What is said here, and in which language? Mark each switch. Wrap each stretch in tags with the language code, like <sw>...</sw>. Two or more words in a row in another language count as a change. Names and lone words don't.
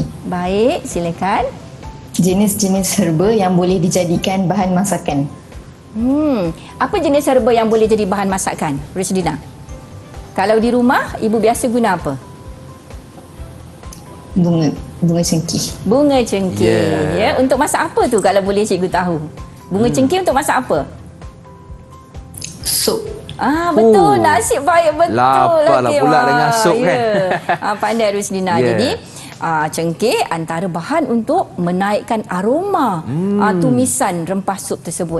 <ms>Baik, silakan. Jenis-jenis herba yang boleh dijadikan bahan masakan. Apa jenis herba yang boleh jadi bahan masakan, Rushdina? Kalau di rumah, ibu biasa guna apa? Bunga cengkeh. Bunga cengkeh. Ya, untuk masak apa tu kalau boleh cikgu tahu? Bunga cengkeh untuk masak apa? Sup. Betul. Nasib baik betul. Lapar lah pula dengan sup kan. Pandai Rushdina. Ya. Jadi, cengkeh antara bahan untuk menaikkan aroma tumisan rempah sup tersebut.</ms>